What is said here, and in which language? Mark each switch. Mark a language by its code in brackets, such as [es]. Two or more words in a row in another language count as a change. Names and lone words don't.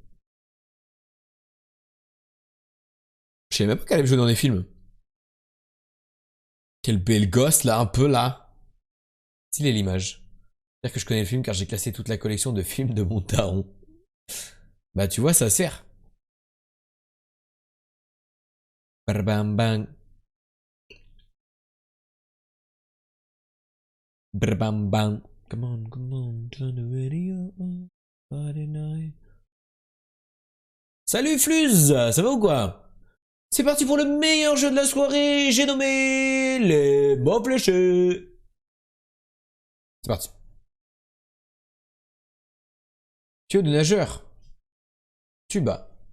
[fr] Je savais même pas qu'elle avait joué dans des films. Quel bel gosse là, un peu là. Stylé l'image. C'est-à-dire que je connais le film car j'ai classé toute la collection de films de mon daron. Bah tu vois, ça sert. Bam bang. Bam bang. [en] Come on, turn the radio on. Friday night. [fr] Salut Fluz, ça va ou quoi? C'est parti pour le meilleur jeu de la soirée, j'ai nommé les mots fléchés. C'est parti. Tuyau de nageur. Tuba.